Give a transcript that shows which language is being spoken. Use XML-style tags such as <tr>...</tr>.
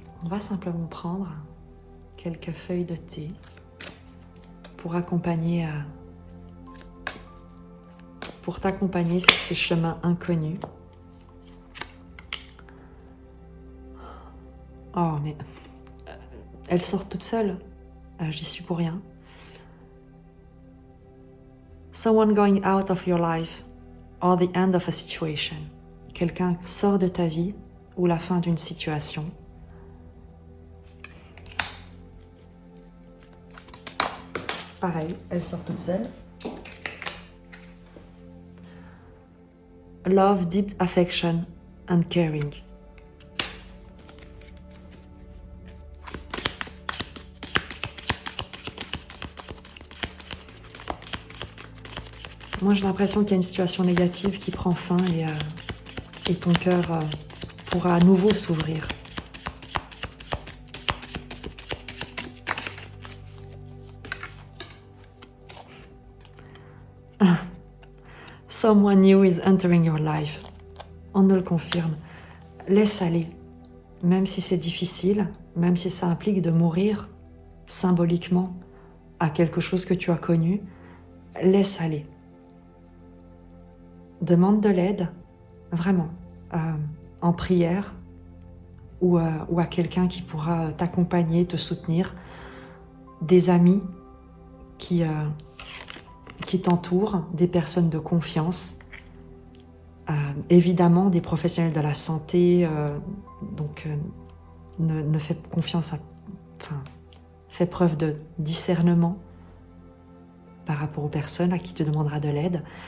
<fr>On va simplement prendre quelques feuilles de thé pour t'accompagner sur ces chemins inconnus. Oh, mais elles sortent toutes seules. J'y suis pour rien.</fr> <en>Someone going out of your life or the end of a situation.</en> <fr>Quelqu'un sort de ta vie ou la fin d'une situation. Pareil, elles sortent toutes seules.</fr> <en>Love, deep affection and caring.</en> <fr>Moi, j'ai l'impression qu'il y a une situation négative qui prend fin et ton cœur pourra à nouveau s'ouvrir.</fr> <en>Someone new is entering your life.</en> <fr>On nous le confirme. Laisse aller. Même si c'est difficile, même si ça implique de mourir symboliquement à quelque chose que tu as connu, laisse aller. Demande de l'aide, vraiment, en prière ou à quelqu'un qui pourra t'accompagner, te soutenir, des amis qui t'entourent, des personnes de confiance, évidemment des professionnels de la santé, ne fais confiance fais preuve de discernement par rapport aux personnes à qui tu demanderas de l'aide.</fr>